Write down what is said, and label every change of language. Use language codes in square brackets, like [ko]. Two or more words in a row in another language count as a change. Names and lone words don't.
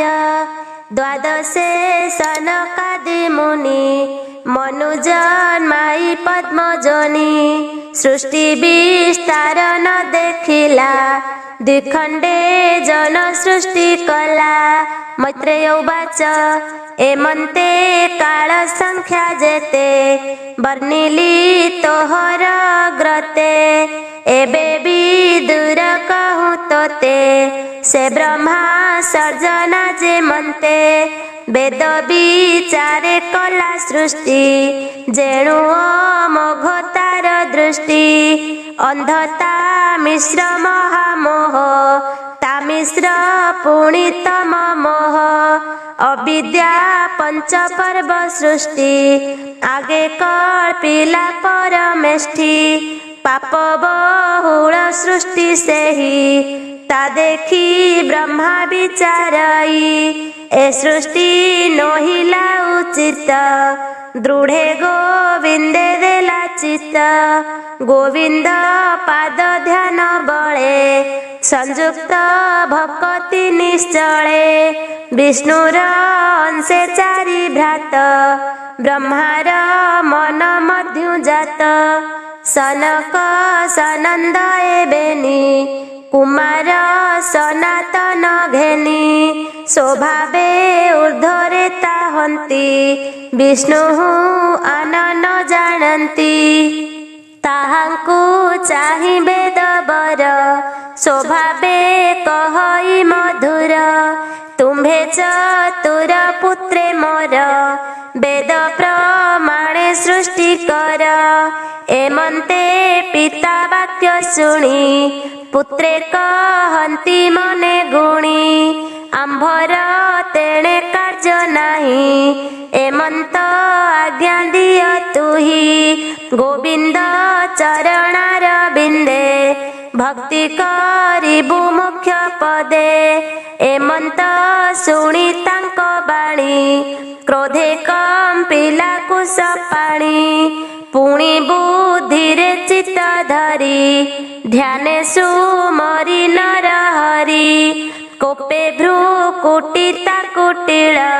[or] ଦ୍ୱାଦଶେ ସନକାଦି ମୁନି ମନୁଜନ୍ମାଇ ପଦ୍ମଜନୀ ସୃଷ୍ଟି ବିସ୍ତାର ନ ଦେଖିଲା ଦ୍ୱିଖଣ୍ଡେ ଜନ ସୃଷ୍ଟି କଲା। [sa] मैत्रेय उवाच [or] ଏମନ୍ତେ କାଳ ସଂଖ୍ୟା ଯେତେ ବର୍ଣ୍ଣିଲି ତୋହର ଗ୍ରତେ ଏବେ ବିଦୁର କହୁଁ ତୋତେ ସେ ବ୍ରହ୍ମା ସର୍ଜନା ଯେ ମନ୍ତେ ବେଦ ବିଚାରେ କଲା ସୃଷ୍ଟି ଯେଣୁ ମୋଘ ତାର ଦୃଷ୍ଟି ଅନ୍ଧତା ମିଶ୍ର ମହାମୋହ ତା ମିଶ୍ର ପୁଣିତମ ମୋହ ଅବିଦ୍ୟା ପଞ୍ଚ ପର୍ବ ସୃଷ୍ଟି ଆଗେ କଳ୍ପିଲା ପରମେଷ୍ଠି ପାପ ବହୁଳ ସୃଷ୍ଟି ସେ ହି ତା ଦେଖି ବ୍ରହ୍ମା ବିଚାରଇ ଏ ସୃଷ୍ଟି ନୋହିଲା ଉଚିତ ଦୃଢ଼େ ଗୋବିନ୍ଦେ ଦେଲା ଚିତ ଗୋବିନ୍ଦ ପାଦ ଧ୍ୟାନ ବଳେ ସଂଯୁକ୍ତ ଭକ୍ତି ନିଶ୍ଚଳେ ବିଷ୍ଣୁର ଅଂଶେ ଚାରି ଭ୍ରାତ ବ୍ରହ୍ମାର ମନ ମଧ୍ୟୁ ଜାତ ସନକ ସନନ୍ଦ ଏବେନି କୁମାର ସନାତନ ଘେନି ସ୍ୱଭାବେ ଊର୍ଦ୍ଧ୍ୱରେ ତାହନ୍ତି ବିଷ୍ଣୁ ଆନନ ଜାଣନ୍ତି ତାହାଙ୍କୁ ଚାହି ବେଦ ବର ସ୍ୱଭାବେ କହଇ ମଧୁର ତୁମ୍ଭେ ଚତୁର ପୁତ୍ରେ ମୋର ବେଦ ପ୍ରମାଣେ ସୃଷ୍ଟି କର ଏମନ୍ତେ ପିତା ବାକ୍ୟ ଶୁଣି ପୁତ୍ରେ କହନ୍ତି ମନେ ଗୁଣି ଆମ୍ଭର ତେଣେ କାର୍ଯ୍ୟ ନାହିଁ ଏମନ୍ତ ଆଜ୍ଞା ଦିଅ ତୁହି ଗୋବିନ୍ଦ ଚରଣାର ବିନ୍ଦେ ଭକ୍ତି କରିବୁ ମୁଖ୍ୟ ପଦେ ଏମନ୍ତ ଶୁଣି ତାଙ୍କ ବାଣୀ କ୍ରୋଧେ କମ୍ପିଲା କୁଶ ପାଣି ପୁଣି ବୁଦ୍ଧିରେ ଚିତ୍ତ ଧରି ଧ୍ୟାନେ ସୁମରି ନର ହରି କୋପେ ଭ୍ରୂ କୁଟିତା କୁଟିଳ